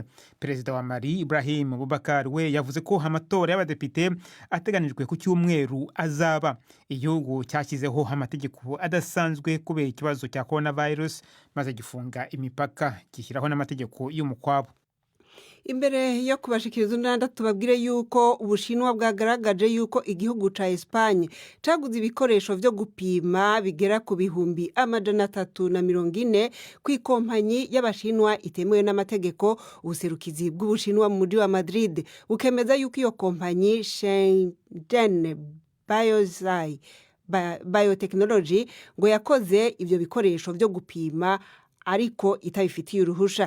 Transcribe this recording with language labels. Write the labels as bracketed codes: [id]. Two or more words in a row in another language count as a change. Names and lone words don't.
[rw] Perezida wa Mali Ibrahim Boubacar we yavuze ko amatora y'abadepite ateganijwe ku cyumweru azaba. Igihugu cyashyizeho amategeko adasanzwe kubera ikibazo cya coronavirus, maze gifunga imipaka, gishyiraho n'amategeko y'umukwabo. [rn] Imbere yo kubashikiriza undanda tubabwire yuko Ubushinwa bwagaragaje yuko igihugu ca Espagne caguze ibikoresho vyo gupima bigera ku bihumbi 340 kw'ikompanyi y'Abashinwa itemewe n'amategeko. Ubuserukizi bw'Ubushinwa mu mujyi wa Madrid bukemeza yuko iyo kompanyi Shenzhen Biotechnology ngo yakoze ivyo bikoresho vyo gupima ariko itabifitiye uruhusha.